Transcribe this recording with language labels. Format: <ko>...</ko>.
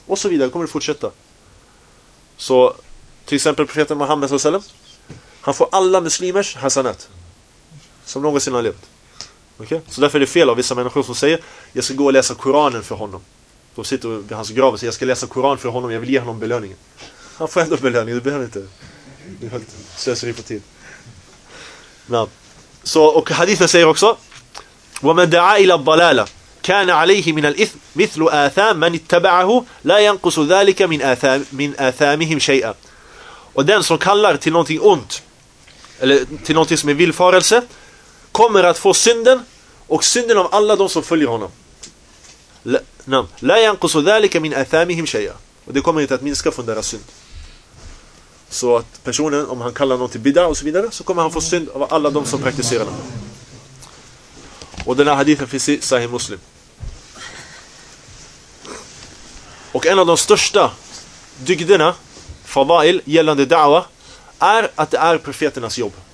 <sv>Och så vidare, kommer du fortsätta. Så till exempel profeten Muhammed sallallahu alaihi wasallam, han får alla muslimers hasanat som någonsin har levt. Okay? Så därför är det fel av vissa människor som säger: "Jag ska gå och läsa Koranen för honom." De sitter vid hans grav och säger: "Jag ska läsa Koran för honom, jag vill ge honom belöningen." Han får ändå belöningen, du behöver inte. Du har lite slöseri på tid. Men, så, och hadithen säger också:</sv> <ar>"وَمَنْ دَعَا إِلَا بَلَالَ كان عليه من الإثم مثل آثام من اتبعه لا ينقص ذلك من آثامهم شيئا."</ar> <sv>Och den som kallar till någonting ont, eller till någonting som är villfarelse, kommer att få synden och synden av alla de som följer honom.</sv> <ar>لا ينقص ذلك من آثامهم شيئا.</ar> <sv>Och det kommer inte att minska från deras synd. Så att personen, om han kallar någonting bidda och så vidare, så kommer han få synd av alla de som praktiserar dem. Och den här hadithen finns i Sahih Muslim. Och en av de största dygderna, fadail, gällande da'wa, är att det är profeternas jobb.</sv>